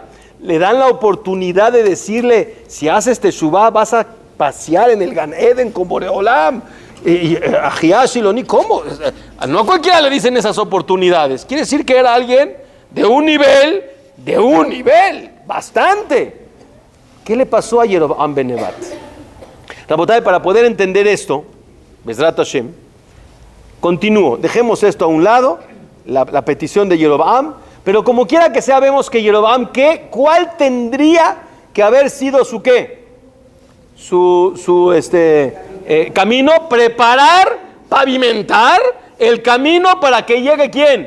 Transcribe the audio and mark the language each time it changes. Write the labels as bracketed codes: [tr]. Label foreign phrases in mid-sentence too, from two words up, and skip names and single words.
[es] Le dan la oportunidad de decirle, si haces teshuvá, vas a pasear en el [he] Gan Eden [es] con Boreolam. Y a Giash y Loni, ¿cómo? No a cualquiera le dicen esas oportunidades. Quiere decir que era alguien de un nivel, bastante. ¿Qué le pasó a Jeroboam ben Nebat? Rabotay, para poder entender esto, [he] Bezrat Hashem, [es] continúo, dejemos esto a un lado, la petición de Jeroboam, pero como quiera que sea, vemos que Jeroboam, ¿cuál tendría que haber sido su qué? Camino, preparar, pavimentar el camino para que llegue ¿quién?